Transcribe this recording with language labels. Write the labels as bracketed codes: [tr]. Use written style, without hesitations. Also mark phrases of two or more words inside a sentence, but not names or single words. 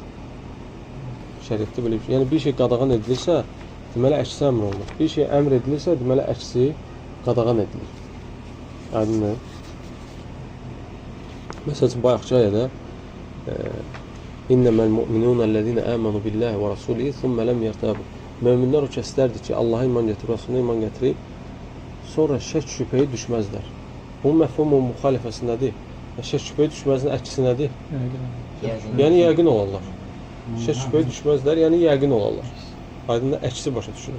[az] Şəriətdə belə bir şey. Yəni bir şey qadağan edilirsə, deməli əksi əmr olunur. Bir şey əmr edilirsə, deməli əksi qadağan edilir. Aydındır? Məsələn, bayaqçı ayədə [ar] إنما المؤمنون الذين آمنوا بالله ورسوله ثم لم يرتابوا. [az] Möminlər o kəslərdir ki, Allaha iman gətirib, Rasuluna iman gətirib, sonra şək şübhəyə düşməzlər. Bunun məfhumun müxalifəsi nədir? Şək şübhəyə düşməzin əksi nədir? Yəni yəqin olarlar. Şək şübhəyə düşməzlər, yəni yəqin olarlar. Aydınla əksi başa düşülür.